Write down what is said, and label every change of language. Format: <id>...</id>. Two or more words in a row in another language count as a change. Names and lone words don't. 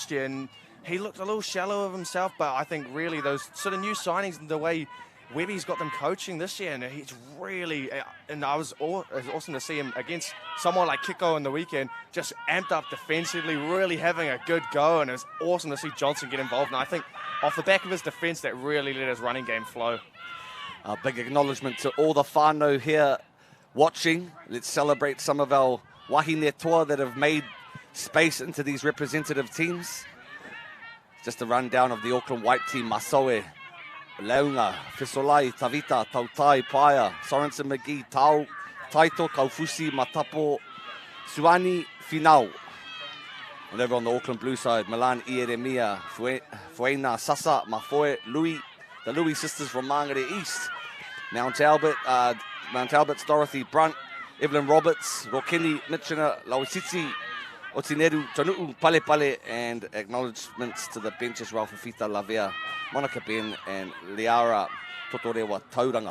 <en>And he looked a little shallow of himself, but I think really those sort of new signings and the way Webby's got them coaching this year, and he's really, and it was awesome to see him against someone like Kiko on the weekend, just amped up defensively, really having a good go, and it was awesome to see Johnson get involved. And I think off the back of his defence, that really let his running game flow. A big acknowledgement to all the whānau here watching. Let's celebrate some of our</en> <mi>wahine toa</mi> <en>that have made space into these representative teams. Just a rundown of the Auckland White team: Masoe, Leunga, Fesolai, Tavita, Tautai, Paia, Sorensen McGee, Tau, Taito, Kaufusi, Matapo, Suani, Finau. And over on the Auckland Blue side, Milan, Ieremia, Fuena, Sasa, Mafoe, Louis, the Louis sisters from Mangere East. Mount Albert's Dorothy Brunt, Evelyn Roberts, Rokini, Mitchina, Lauisitsi, Otineru, Tanu'u, Pale Pale, and acknowledgements to the bench as well for Fita Lavea, Monica Ben, and Liara Totorewa Tauranga.</en>